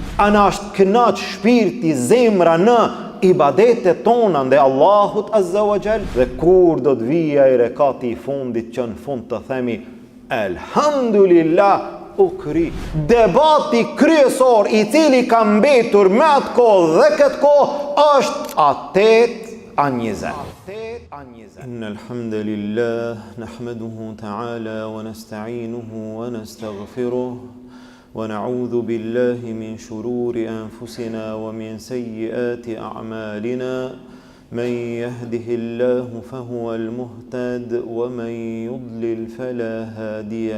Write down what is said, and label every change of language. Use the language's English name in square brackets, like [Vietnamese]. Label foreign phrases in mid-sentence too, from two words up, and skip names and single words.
[Albanian] A na është kënaq shpirti, zemra në ibadetet tona ndaj Allahut [Arabic] عز وجل? [Albanian] Dhe kur do të vijë ai rekati I fundit që në fund të themi elhamdulillah, u kry. Debati kryesor I cili ka mbetur me atë kohë dhe këtë kohë është a 8 a 20. [Arabic] إن الحمد لله نحمده تعالى ونستعينه ونستغفره ونعوذ بالله من شرور أنفسنا ومن سيئات أعمالنا من يهده الله فهو المهتد ومن يضلل فلا هادي